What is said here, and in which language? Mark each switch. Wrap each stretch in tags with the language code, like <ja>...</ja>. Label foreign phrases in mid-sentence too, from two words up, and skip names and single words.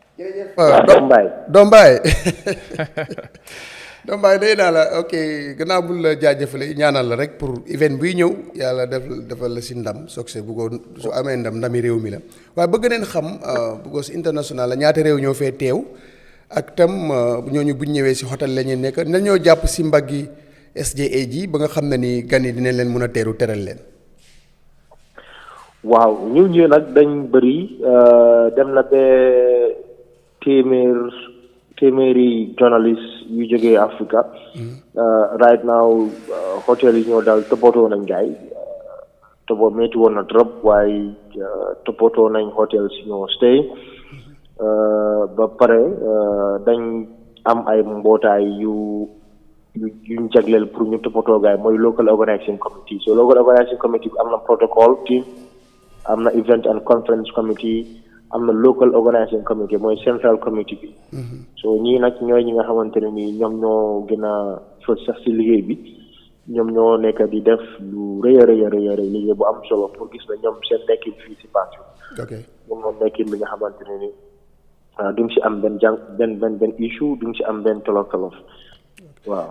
<wo>Doom Baay day naa la ok gannaaw bu la jaajëfale ñaanal la rek pour event buy ñëw yàlla defal la si ndam succès bu ko su amee ndami réew mi la waaye bëgg neen xam bu ko si international la ñaata réew ñoo fee teew ak tam ñooñu buñ ñëwee si hôtel la ñuy nekk nañoo jàpp si mbaggi SJA ji ba nga xam ne ni gan yi dinañ leen mën a teeru teral leen. waaw ñu nag dañ bëri dem na ba téeméeri journalist yu jógee Africa.</wo> <en>Right now</en> <wo>hotel yi ñoo daal toppatoo nañ gaay métti woon na trop waaye toppatoo nañ hotel si ñoo stay ba pare dañ am ay mbootaay yuñ jagleel pour ñu toppatoo gaay mooy</wo> <en>local organizing committee.</en> <wo>So</wo> <en>local organizing committee</en> <wo>bi am na</wo> <en>protocol team,</en> <wo>am na</wo> <en>event and conference committee,</en> <wo>am na</wo> <en>local organizing committee</en> <wo>mooy</wo> <en>central committee</en> <wo>bi. So ñii nag ñooy ñi nga xamante ne nii ñoom ñoo gën a fës sax si liggéey bi, ñoom ñoo nekk di def lu rëy a rëy liggéey bu am solo pour gis na ñoom seen nekkin fii si Banjul. ñoom moom nekkin bi nga xamante ne nii duñ si am benn issue, duñ si am benn tolof waaw.</wo>